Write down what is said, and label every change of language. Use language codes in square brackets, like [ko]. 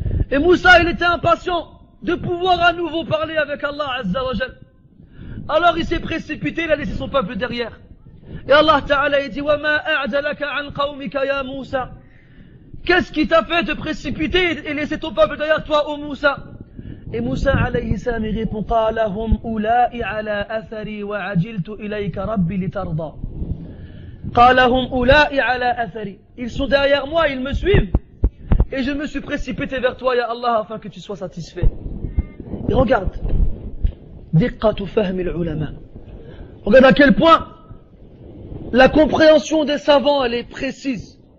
[fr] Et Moussa, il était impatient de pouvoir à nouveau parler avec Allah Azza wa Jal. Alors il s'est précipité, il a laissé son peuple derrière. Et Allah Ta'ala a dit, [ar] وَمَا أَعْجَلَكَ عَنْ قَوْمِكَ يَا Moussa. [fr] Qu'est-ce qui t'a fait te précipiter et laisser ton peuple derrière toi, ô Moussa? Et Moussa alayhi salam il répond, [ar] قَالَ هُمْ أُولَاءِ عَلَى أَثَرِي وَعَجِلْتُ إِلَيْكَ رَبِّي لِتَرْضَى. قَالَ هُمْ أُولَاءِ عَلَى أَثَرِي. [fr] Ils sont derrière moi, ils me suivent. Et je me suis précipité vers toi, ya Allah, afin que tu sois satisfait. Et regarde. [ar] دِقَّةُ فَهْمِ الْعُلَمَاء. [fr] Regarde à quel point la compréhension des savants, elle est précise.